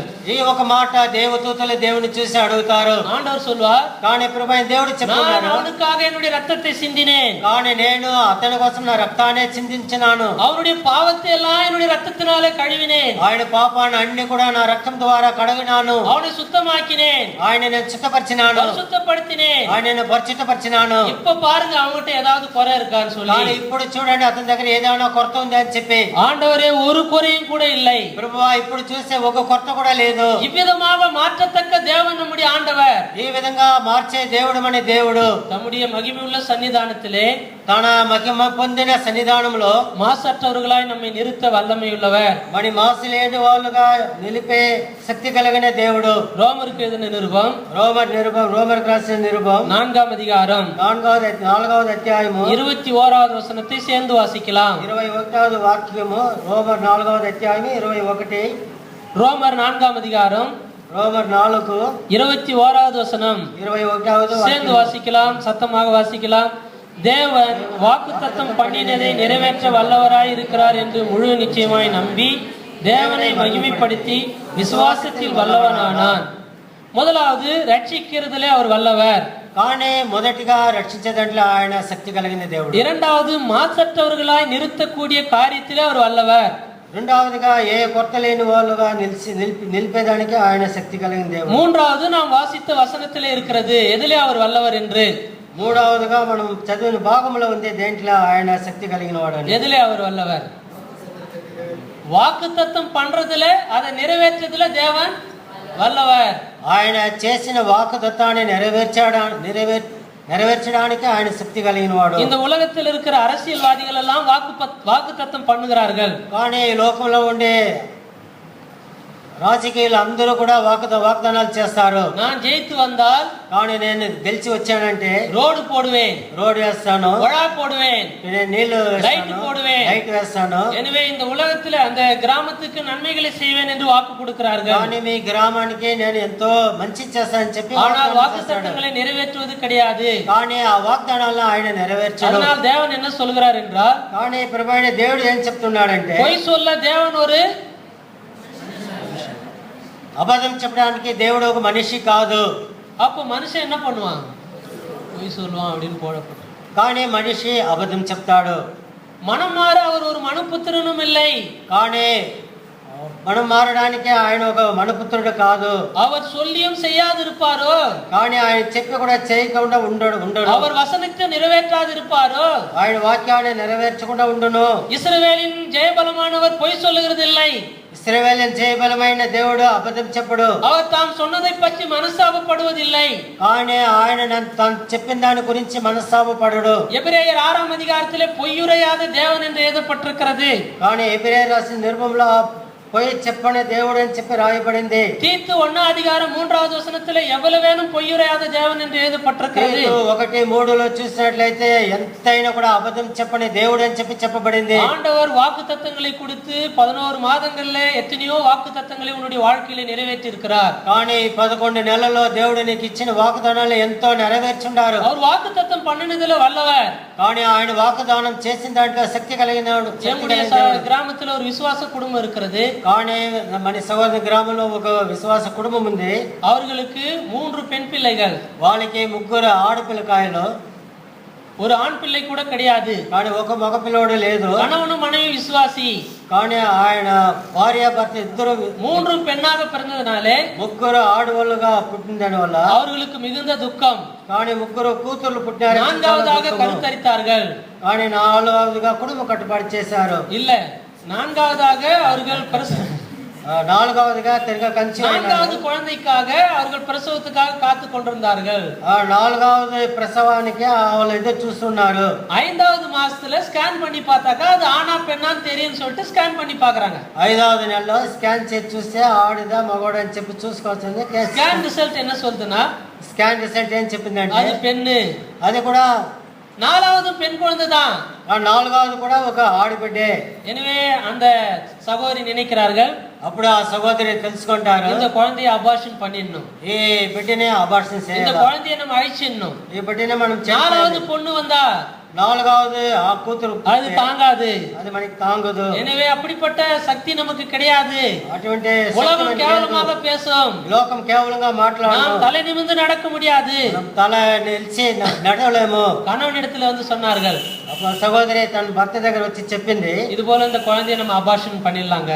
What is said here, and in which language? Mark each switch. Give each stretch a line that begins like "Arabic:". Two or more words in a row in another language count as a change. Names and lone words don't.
Telugu: ఈ ఒక మాట దేవదూతలు దేవుని చూసి అడుగుతారు.
Tamil: ஆண்டவர் சொல்வார்,
Telugu: కానీ ప్రభువైన దేవుడు
Tamil: நான்
Telugu: చెప్తున్నాడు,
Tamil: அவனுக்காக என்னுடைய ரத்தத்தை சிந்தினேன்.
Telugu: కానీ నేను అతని కోసం నా రక్తాన్ని చిందించినాను.
Tamil: அவருடைய பாவத்தை எல்லாம் என்னுடைய ரத்தத்தினாலே கழுவினேன்.
Telugu: ఆయన పాపాన్ని అన్ని కూడా నా రక్తం ద్వారా కడిగినాను.
Tamil: அவனை சுத்தமாக்கினேன்,
Telugu: ఆయన నేను చిత్తపరిచినాను,
Tamil: சுத்தப்படுத்தினேன்.
Telugu: ఆయనను పరిచితపరిచినాను.
Tamil: இப்ப பாருங்க அவங்ககிட்ட ஏதாவது குறை இருக்கான்னு
Telugu: కానీ
Tamil: சொல்லி.
Telugu: ఇప్పుడు చూడండి అతని దగ్గర ఏదైనా కొరత ఉంది అని చెప్పి.
Tamil: ஆண்டவரே, ஒரு குறையும் கூட இல்லை.
Telugu: ప్రభువా ఇప్పుడు చూస్తే ఒక కొరత కూడా లేదు.
Tamil: இவ்விதமாக மாற்றத்தக்க தேவன் நம்முடைய ஆண்டவர்.
Telugu: ఈ విధంగా మార్చే దేవుడు మన దేవుడు.
Tamil: நம்முடைய மகிமையுள்ள சன்னிதானத்திலே
Telugu: తన మహిమ పొందిన సన్నిధానంలో
Tamil: மாசற்றவர்களாய் நம்மை நிறுத்த வல்லமையுள்ளவர்.
Telugu: మరి మాసు లేని వాళ్ళుగా నిలిపే శక్తి కలిగిన దేవుడు.
Tamil: ரோமருக்கு எழுதின நிருபம்
Telugu: రోమర్ రాసిన నిరుబం
Tamil: 4ஆம் அதிகாரம்
Telugu: 4వ అధ్యాయము
Tamil: 21வது வசனத்தை சேர்ந்து வாசிக்கலாம்.
Telugu: 21వ వాక్యము. రోమర్ 4వ అధ్యాయము 21.
Tamil: ரோமர் 4ஆம் அதிகாரம்
Telugu: రోమర్ 4
Tamil: 21வது வசனம் 21வது சேர்ந்து வாசிக்கலாம், சத்தமாக வாசிக்கலாம். தேவன் வாக்குத்தத்தம் பண்ணினதை நிறைவேற்ற வல்லவராய் இருக்கிறார் என்று முழு நிச்சயமாய் நம்பி தேவனை மகிமைப்படுத்தி விசுவாசத்தில் வல்லவனானான். முதலாவது, ரட்சிக்கிறதுலே அவர் வல்லவர்.
Telugu: కానీ మొదటిగా రక్షించే దాంట్లో ఆయన శక్తి కలిగిన దేవుడు.
Tamil: இரண்டாவது, மாசற்றவர்களாய் நிறுத்தக்கூடிய காரியத்திலே அவர் வல்லவர்.
Telugu: రెండవదిగా ఏ కొరత లేని వాళ్ళుగా నిలిపేదానికి ఆయన శక్తి కలిగిన దేవుడు.
Tamil: மூன்றாவது, நாம் வாசித்த வசனத்திலே இருக்கிறது எதிலே அவர் வல்லவர் என்று.
Telugu: మూడవదిగా మనం చదివిన భాగంలో ఉంది దేంట్లో ఆయన శక్తి కలిగిన వాడు.
Tamil: எதிலே அவர் வல்லவர்? வாக்குத்தத்தம் பண்றதுல அதை நிறைவேற்றதுல தேவன் வல்லவர்.
Telugu: ఆయన చేసిన వాగ్దానాన్ని నెరవేర్చడానికి ఆయన శక్తి కలిగిన వాడు.
Tamil: இந்த உலகத்தில் இருக்கிற அரசியல்வாதிகள் எல்லாம் வாக்குத்தத்தம் பண்ணுகிறார்கள்.
Telugu: కానీ ఈ లోకంలో ఉండే రాజకీయాలు అందరూ కూడా వాగ్దానాలు చేస్తారు.
Tamil: நான் ஜெயித்து வந்தால்,
Telugu: కానీ నేను గెలిచి వచ్చానంటే
Tamil: ரோடு போடுவேன்,
Telugu: రోడ్ వేస్తాను,
Tamil: வழா போடுவேன்,
Telugu: నేను నీళ్లు
Tamil: லைட் போடுவேன்,
Telugu: లైట్ వేస్తాను.
Tamil: எனவே இந்த உலகத்துல அந்த கிராமத்துக்கு நன்மைகளை செய்வேன் என்று வாக்கு கொடுக்கிறார்கள்.
Telugu: కానీ మీ గ్రామానికి నేను ఎంతో మంచి చేస్తానని చెప్పి
Tamil: ஆனால் வாக்குத்தத்தங்களை நிறைவேற்றுவது கிடையாது.
Telugu: కానీ ఆ వాగ్దానాలను ఆయన నెరవేర్చాడు.
Tamil: அதனால் தேவன் என்ன சொல்கிறார் என்றால்,
Telugu: కానీ ప్రభువైన దేవుడు ఏం చెప్తున్నాడంటే,
Tamil: பொய் சொல்ல தேவன் ஒரு
Telugu: అబద్ధం చెప్పడానికి దేవుడు ఒక మనిషి కాదు.
Tamil: அப்ப மனுஷன் என்ன பண்ணுவான்? பொய் சொல்லுவான் அப்படின்னு போடப்படும்.
Telugu: కానీ మనిషి అబద్ధం చెప్తాడు.
Tamil: மனம் மாற அவர் ஒரு மனுபுத்திரனும் இல்லை.
Telugu: కానీ మనం మారడానికి ఆయన ఒక మనుపుత్రుడు కాదు.
Tamil: அவர் சொல்லியும் செய்யாது இருப்பாரோ,
Telugu: కానీ ఆయన చెప్పి కూడా చేయకుండా ఉండడు.
Tamil: அவர் வசனத்தை நிறைவேற்றாது இருப்பாரோ,
Telugu: ఆయన వాక్యాన్ని నెరవేర్చకుండా ఉండును.
Tamil: இஸ்ரவேலின் ஜெயபலமானவர் பொய் சொல்லுகிறது இல்லை.
Telugu: ఇశ్రాయేలు జయబలమైన దేవుడు అబద్ధం చెప్పడు.
Tamil: அவர் தாம் சொன்னதை பற்றி மனஸ்தாபப்படுவதில்லை.
Telugu: కానీ ఆయన తాను చెప్పిన దాని గురించి మనస్తాపపడడు.
Tamil: எபிரேயர் 6ஆம் அதிகாரத்திலே பொய்யுரையாத தேவன் என்று எழுதப்பட்டிருக்கிறது.
Telugu: కానీ ఎబ్రాయీయుల రాసిన నిర్మములో పొయ్యి చెప్పని దేవుడు అని చెప్పి రాయబడింది.
Tamil: தீத்து 1ஆம் அதிகாரம் 3வது வசனத்திலே எவ்வளவேனும் பொய்யுரையாத தேவன் என்று எழுதப்பட்டிருக்கிறது.
Telugu: 1:3 చూసినట్లయితే ఎంతైనా కూడా అబద్ధం చెప్పని దేవుడు అని చెప్పి చెప్పబడింది.
Tamil: ஆண்டவர் வாக்குத்தத்தங்களை கொடுத்து 11 மாதங்களிலே எத்தனையோ வாக்குத்தத்தங்களை உன்னுடைய வாழ்க்கையிலே நிறைவேற்றி இருக்கிறார்.
Telugu: కానీ 11 నెలల్లో దేవుడు నీకు ఇచ్చిన వాగ్దానాలు ఎంతో నెరవేర్చుండారు.
Tamil: அவர் వాக்குத்தத்தம் பண்ணினதுல வல்லவர்.
Telugu: కానీ ఆయన వాగ్దానం చేసిన దాంట్లో శక్తి కలిగినాడు.
Tamil: கிராமத்துல ஒரு விசுவாச குடும்பம் இருக்கிறது.
Telugu: కానీ మన సహోదర గ్రామంలో ఒక విశ్వాస కుటుంబం ఉంది.
Tamil: அவர்களுக்கு 3 பெண் பிள்ளைகள்.
Telugu: వాళ్ళకి 3 ఆడపిల్లకాయలు,
Tamil: ஒரு ஆண் பிள்ளை కూడా கிடையாது.
Telugu: కానీ ఒక మగ పిల్లోడు లేదు.
Tamil: கணவனும் மனைவி விசுவாசி.
Telugu: కానీ ఆయన భార్య భర్త ఇద్దరు
Tamil: 3 பெண்ணாக பிறந்ததனாலே
Telugu: 3 ఆడవాళ్ళుగా పుట్టిన వల్ల
Tamil: அவர்களுக்கு மிகுந்த துக்கம்.
Telugu: కానీ 3 కూతుర్లు పుట్టారు.
Tamil: 4వதாக கருத்தரித்தார்கள்.
Telugu: కానీ 4వదిగా కుటుంబ కట్టుబాటు చేశారు.
Tamil: இல்ல, 4வதாக அவர்கள்
Telugu: 4వదిగా తిరిగి కంచి
Tamil: 4வது குழந்தைக்காக அவர்கள் பிரசவத்துக்காக காத்து கொண்டிருந்தார்கள்.
Telugu: 4వది ప్రసవానికి వాళ్ళు ఎదురు చూస్తున్నారు.
Tamil: 5வது மாசத்துல ஸ்கேன் பண்ணி பார்த்தாக்கா அது ஆனா பெண்ணான்னு தெரியும்னு சொல்லிட்டு ஸ்கேன் பண்ணி பாக்குறாங்க.
Telugu: 5వ నెలలో స్కాన్ చేసి చూస్తే ఆడిదా మగోడా అని చెప్పి చూసుకోవచ్చు.
English: scan result
Tamil: என்ன சொல்லுதுன்னா,
English: scan result
Telugu: ఏం చెప్పిందంటే
Tamil: அது பெண்ணு.
Telugu: అది కూడా
Tamil: 4வது பெண் குழந்தை தான்.
Telugu: 4వది కూడా ఒక ఆడబిడ్డే.
Tamil: எனவே அந்த சகோதரி நினைக்கிறார்கள்,
Telugu: అప్పుడు ఆ సహోదరి తెలుసుకుంటారు,
Tamil: இந்த குழந்தையை அபார்ஷன் பண்ணிடணும்,
Telugu: ఈ బిడ్డనే అబార్షన్
Tamil: இந்த
Telugu: చేయాలి,
Tamil: குழந்தையை நம்ம அழிச்சிடணும்.
Telugu: ఈ బిడ్డనే మనం
Tamil: 4வது பொண்ணு வந்தா
Telugu: 4వది ఆ కూతురు
Tamil: அது தாங்காது.
Telugu: అది మనకి తాంగదు.
Tamil: எனவே அப்படிப்பட்ட சக்தி நமக்கு கிடையாது.
Telugu: అటువంటి
Tamil: உலகம் கேவலமாக பேசும்.
Telugu: లోకం కేవలంగా మాట్లాడు,
Tamil: நாம் தலை நிமிர்ந்து நடக்க முடியாது.
Telugu: తల నిలిచి నడవలేము.
Tamil: கணவனிடத்துல வந்து சொன்னார்கள்,
Telugu: అప్పుడు సహోదరి తన భర్త దగ్గర వచ్చి చెప్పింది,
Tamil: இது போல இந்த குழந்தையை நம்ம அபார்ஷன் பண்ணிடலாங்க.